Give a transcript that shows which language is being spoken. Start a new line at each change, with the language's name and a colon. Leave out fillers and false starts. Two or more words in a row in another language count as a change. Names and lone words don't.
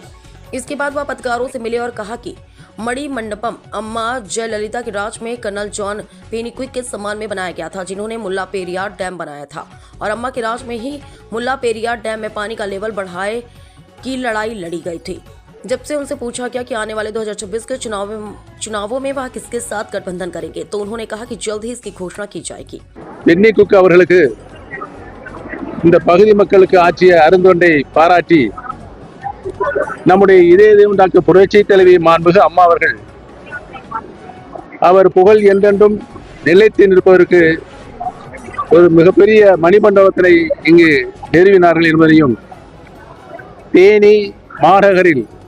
Hindi: इसके बाद वह पत्रकारों से मिले और कहा कि मणि मंडपम अम्मा जयललिता के राज में कर्नल जॉन पेनीक्विक के सम्मान में बनाया गया था, जिन्होंने मुल्ला पेरियार डैम बनाया था, और अम्मा के राज में ही मुल्ला पेरियार डैम में पानी का लेवल बढ़ाए की लड़ाई लड़ी गई थी। जब से उनसे पूछा गया कि आने वाले 2026 के चुनावों में वह किसके साथ गठबंधन करेंगे, तो उन्होंने कहा कि जल्द ही इसकी घोषणा की जाएगी।
Tamil: பென்னிக்குக் அவர்களுக்கு இந்த பகுதி மக்களுக்கு ஆற்றிய அருந்தொண்டை பாராட்டி நம்முடைய இதய தெய்வம் டாக்டர் புரட்சி தலைவி மாண்புமிகு அம்மா அவர்கள் அவர் புகழ் என்றென்றும் நிலைத்து நிற்பதற்கு ஒரு மிகப்பெரிய மணிமண்டபத்தினை இங்கு நிறுவினார்கள் என்பதையும், தேனி மாநகரில்